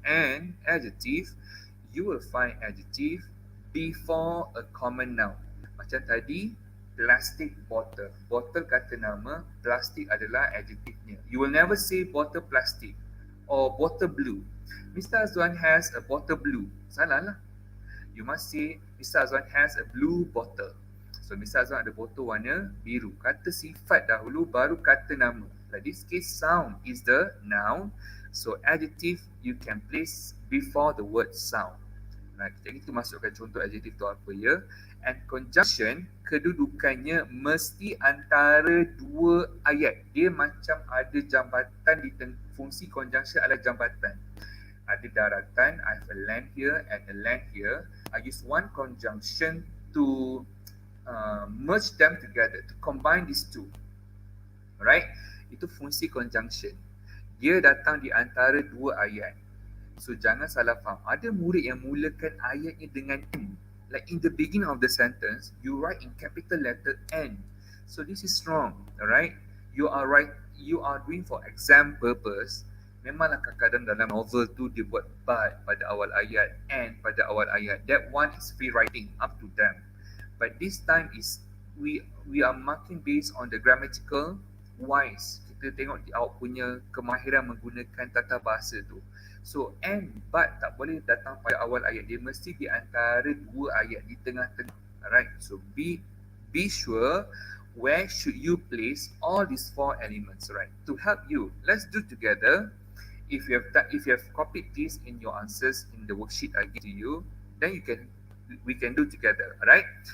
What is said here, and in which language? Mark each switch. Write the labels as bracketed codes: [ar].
[en] And adjective, you will find adjective before a common noun. [ms] Macam tadi, plastic bottle. Bottle kata nama, plastic adalah adjectivenya. [en] You will never say bottle plastic or bottle blue. Mr. Azwan has a bottle blue. [ms] Salah lah. [en] You must say Mr. Azwan has a blue bottle. So Mr. Azwan [ms] ada botol warna biru. Kata sifat dahulu baru kata nama. [en] Like this case, sound is the noun. So adjective you can place before the word sound. [ms] Nah, kita masukkan contoh adjective tu apa ya. And conjunction, kedudukannya mesti antara dua ayat. Dia macam ada jambatan di fungsi conjunction adalah jambatan. Ada daratan, [en] I have a land here and a land here. I use one conjunction to merge them together, to combine these two. [ms] Alright? Itu fungsi conjunction. Dia datang di antara dua ayat. So jangan salah faham. Ada murid yang mulakan ayatnya dengan N. [en] Like in the beginning of the sentence, you write in capital letter N. So this is wrong. Alright? You are right. You are doing for exam purpose. [ms] Memanglah kadang-kadang dalam novel tu dia buat but pada awal ayat, and pada awal ayat. [en] That one is free writing, up to them. But this time is we are marking based on the grammatical wise. [ms] Kita tengok awak punya kemahiran menggunakan tata bahasa tu. So and but tak boleh datang pada awal ayat. Dia mesti di antara dua ayat, di tengah-tengah. Alright. [en] So be sure where should you place all these four elements, right? To help you, let's do together. If you have copied this in your answers in the worksheet I give to you, then we can do together, alright?